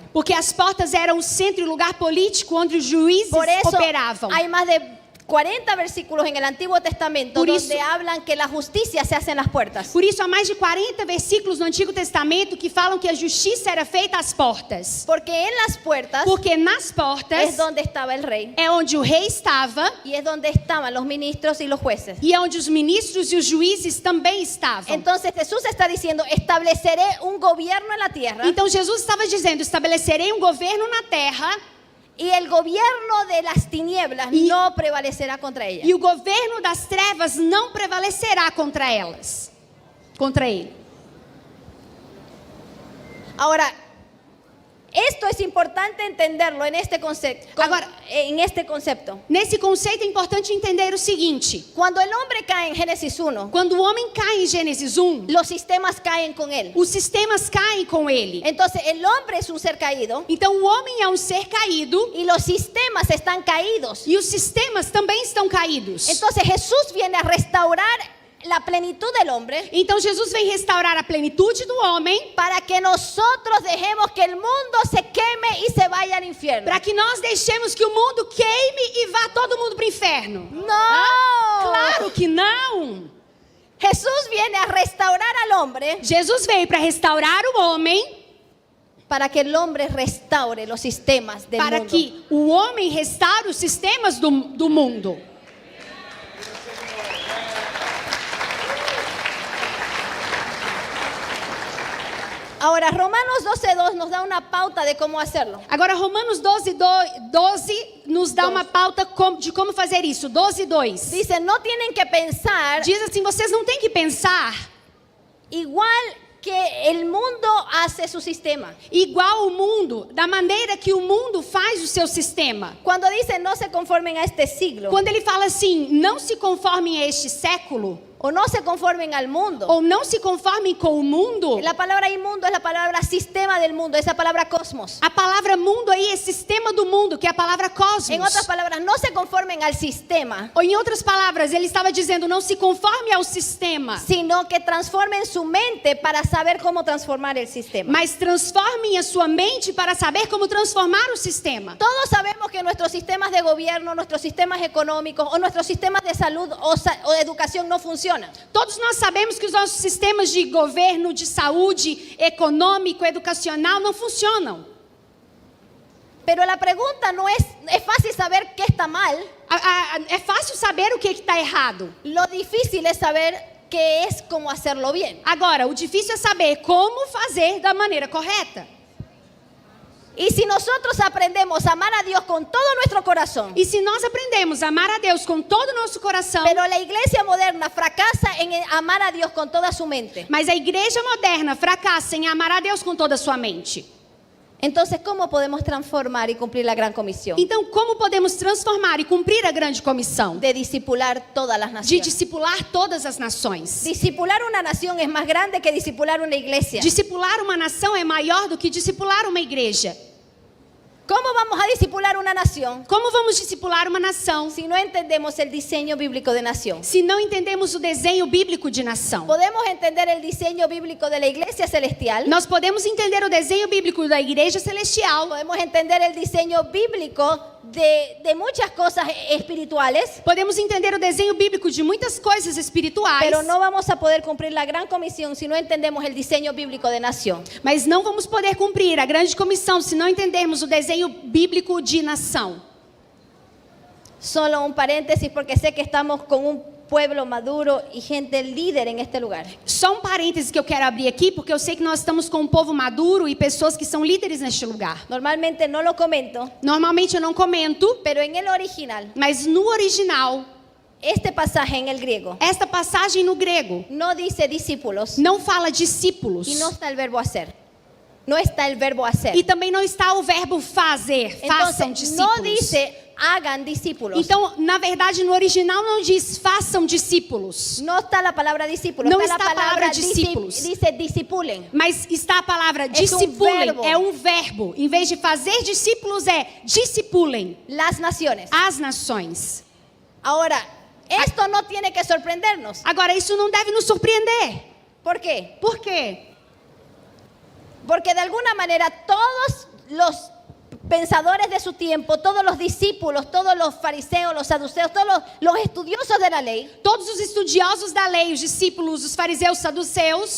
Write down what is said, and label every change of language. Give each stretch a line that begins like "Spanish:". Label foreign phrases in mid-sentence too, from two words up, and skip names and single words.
Portuguese: Porque as portas eram o centro e o lugar político onde os juízes
Spanish: Por eso
Portuguese: operavam.
Spanish: hay más de 40 versículos en el Antiguo Testamento
Portuguese: Por isso-
Spanish: donde hablan que la justicia se hace en las puertas.
Portuguese: Por isso, há mais de 40 versículos no Antigo Testamento que falam que a justiça era feita às portas.
Spanish: Porque en las puertas
Portuguese: Porque nas portas
Spanish: es donde estaba el rey
Portuguese: é onde o rei estava
Spanish: y es donde estaban los ministros y los jueces.
Portuguese: e é onde os ministros e os juízes também estavam.
Spanish: Entonces Jesús está diciendo, estableceré un gobierno en la tierra
Portuguese: Então Jesus estava dizendo: estabelecerei um governo na terra
Spanish: y el gobierno de las tinieblas Y- no prevalecerá contra ella.
Portuguese: e o governo das trevas não prevalecerá contra elas. Contra ele.
Spanish: Ahora, esto es importante entenderlo en este concepto. Ahora- En este concepto.
Portuguese: Nesse conceito é importante entender o seguinte:
Spanish: Cuando el hombre cae en Génesis 1,
Portuguese: quando o homem cai em Gênesis 1,
Spanish: los sistemas caen con él.
Portuguese: os sistemas caem com ele.
Spanish: Entonces el hombre es un ser caído
Portuguese: Então o homem é um ser caído
Spanish: y los sistemas están caídos.
Portuguese: e os sistemas também estão caídos.
Spanish: Entonces Jesús viene a restaurar la plenitud del hombre
Portuguese: Então Jesus vem restaurar a plenitude do homem
Spanish: para que nosotros dejemos que el mundo se queme y se vaya al infierno.
Portuguese: para que nós deixemos que o mundo queime e vá todo mundo para o inferno.
Spanish: No,
Portuguese: Claro que não!
Spanish: Jesús viene a restaurar al hombre
Portuguese: Jesus veio para restaurar o homem
Spanish: para que el hombre restaure los sistemas del
Portuguese: para
Spanish: mundo.
Portuguese: que o homem restaure os sistemas do mundo.
Spanish: Ahora, Romanos 12:2 nos da una pauta de cómo hacerlo.
Portuguese: Agora Romanos 12 nos dá uma pauta de como fazer isso. 12:2.
Spanish: Dice, no tienen que pensar
Portuguese: Diz assim: vocês não têm que pensar
Spanish: igual que el mundo hace su sistema.
Portuguese: igual o mundo, da maneira que o mundo faz o seu sistema.
Spanish: Cuando dice no se conformen a este siglo
Portuguese: Quando ele fala assim: não se conformem a este século,
Spanish: o no se conformen al mundo.
Portuguese: ou não se conformem com o mundo,
Spanish: La palabra inmundo es la palabra sistema del mundo, es la palabra cosmos.
Portuguese: a palavra mundo aí é sistema do mundo, que é a palavra cosmos.
Spanish: En otras palabras, no se conformen al sistema,
Portuguese: Ou em outras palavras, ele estava dizendo: não se conforme ao sistema,
Spanish: sino que transformen su mente para saber cómo transformar el sistema.
Portuguese: mas transformem a sua mente para saber como transformar o sistema.
Spanish: Todos sabemos que nuestros sistemas de gobierno, nuestros sistemas económicos o nuestros sistemas de salud o de educación no funcionan.
Portuguese: Todos nós sabemos que os nossos sistemas de governo, de saúde, econômico, educacional não funcionam.
Spanish: Pero la pregunta no es fácil saber qué está mal,
Portuguese: É fácil saber o que está errado.
Spanish: lo difícil es saber qué es cómo hacerlo bien.
Portuguese: Agora, o difícil é saber como fazer da maneira correta.
Spanish: Y si nosotros aprendemos a amar a Dios con todo nuestro corazón,
Portuguese: E se nós aprendemos a amar a Deus com todo o nosso coração,
Spanish: pero la iglesia moderna fracasa en amar a Dios con toda su mente,
Portuguese: mas a igreja moderna fracassa em amar a Deus com toda a sua mente,
Spanish: entonces ¿cómo podemos transformar y cumplir la gran comisión
Portuguese: então como podemos transformar e cumprir a grande comissão
Spanish: de discipular todas las
Portuguese: de
Spanish: naciones?
Portuguese: discipular todas as nações?
Spanish: Discipular una nación es más grande que discipular una iglesia.
Portuguese: Discipular uma nação é maior do que discipular uma igreja.
Spanish: ¿Cómo vamos a discipular una nación
Portuguese: Como vamos discipular uma nação
Spanish: si no entendemos el diseño bíblico de nación?
Portuguese: se não entendemos o desenho bíblico de nação?
Spanish: Podemos entender el diseño bíblico de la iglesia celestial,
Portuguese: Nós podemos entender o desenho bíblico da igreja celestial,
Spanish: podemos entender el diseño bíblico de muchas cosas espirituales,
Portuguese: podemos entender o desenho bíblico de muitas coisas espirituais,
Spanish: pero no vamos a poder cumplir la gran comisión si no entendemos el diseño bíblico de nación.
Portuguese: mas não vamos poder cumprir a grande comissão se não entendermos o desenho bíblico de nação.
Spanish: Solo un paréntesis porque sé que estamos con un pueblo maduro y gente líder en este lugar.
Portuguese: Só um parêntese que eu quero abrir aqui, porque eu sei que nós estamos com um povo maduro e pessoas que são líderes neste lugar.
Spanish: Normalmente no lo comento,
Portuguese: Normalmente eu não comento,
Spanish: pero en el original,
Portuguese: mas no original,
Spanish: este pasaje en el griego
Portuguese: esta passagem no grego
Spanish: no dice discípulos
Portuguese: não fala discípulos.
Spanish: y no está el verbo hacer. No está el verbo hacer.
Portuguese: E também não está o verbo fazer, façam
Spanish: Entonces, discípulos. no dice hagan discípulos.
Portuguese: Então, na verdade, no original não diz façam discípulos,
Spanish: No está la palabra discípulo, No está está la
Portuguese: a palavra
Spanish: palabra discípulos. dice discipulen.
Portuguese: mas está a palavra um discipulem, verbo. é um verbo. Em vez de fazer discípulos, é discipulem
Spanish: Las naciones.
Portuguese: as nações.
Spanish: Ahora, esto no tiene que sorprendernos.
Portuguese: Agora, isso não deve nos surpreender.
Spanish: ¿Por qué?
Portuguese: Por quê?
Spanish: Porque de alguna manera todos los pensadores de su tiempo, todos los discípulos, todos los fariseos, los saduceos, todos los estudiosos de la ley,
Portuguese: Todos os estudiosos da lei, os discípulos, os fariseus, saduceus,